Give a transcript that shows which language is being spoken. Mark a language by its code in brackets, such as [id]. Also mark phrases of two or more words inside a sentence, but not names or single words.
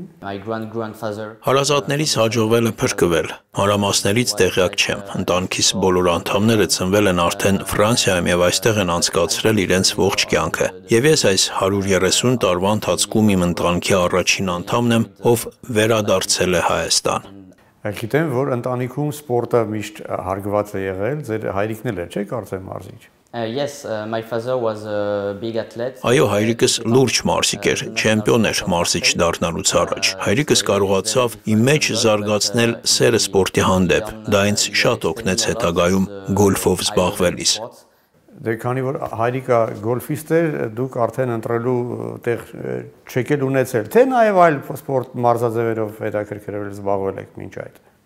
[hy] Հարազատներից հաջողվել է փրկվել։ Մանրամասներից տեղյակ չեմ։ Ընտանիքիս բոլոր անդամները ծնվել են արդեն Ֆրանսիայում եւ այստեղ են անցկացրել իրենց ողջ կյանքը։ Եվ ես այս 130 տարվա ընթացքում իմ ընտանիքի առաջին անդամն եմ, ով վերադարձել է Հայաստան։ Գիտեմ, որ ընտանիքում սպորտը միշտ հարգված է եղել, ձեր հայրիկն էլ էր, չէ՞, կարծեմ մարզիչ։ [en] Yes, my father was a big athlete. [hy] Այո, հայրիկս լուրջ մարզիկ էր, չեմպիոն էր մարզիչ դառնալուց առաջ։ Հայրիկս կարողացավ իմ մեջ զարգացնել սերը սպորտի հանդեպ։ Դա ինձ շատ օգնեց հետագայում գոլֆով զբաղվելիս։ Դե քանի որ հայրիկը գոլֆիստ էր, դուք արդեն ընտրելու տեղ չեք էլ ունեցել, թե նաև այլ սպորտ մարզաձևերով հետաքրքրվել զբաղվել եք մինչ այդ։